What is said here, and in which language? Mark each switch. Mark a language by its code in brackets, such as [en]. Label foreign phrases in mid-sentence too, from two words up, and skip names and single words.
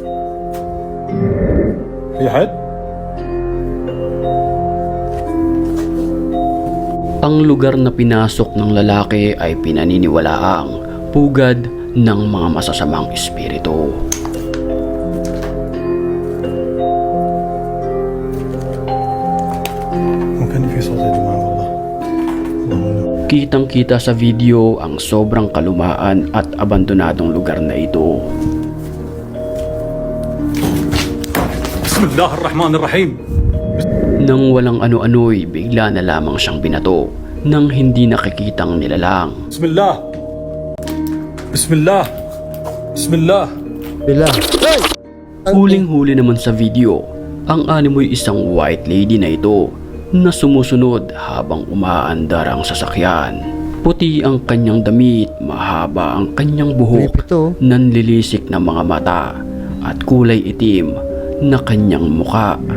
[ar] في حد؟ [tl] Ang lugar na pinasok ng lalaki ay pinaniniwalaang pugad ng mga masasamang espiritu. [ar] ممكن في صوت يا جماعة والله اللهم [tl] Kitang-kita sa video ang sobrang kalumaan at abandonadong lugar na ito. [ar] بسم الله الرحمن الرحيم. [tl] Nang walang ano-ano'y bigla na lamang siyang binato nang hindi nakikitang nilalang. [ar] بسم الله بسم الله بسم الله. Bila. Hey! [tl] Huling-huli naman sa video, ang animoy isang [en] white lady [tl] na ito na sumusunod habang umaandar ang sasakyan. Puti ang kanyang damit, mahaba ang kanyang buhok, Creepy to. nanlilisik na mga mata at kulay itim na kanyang muka.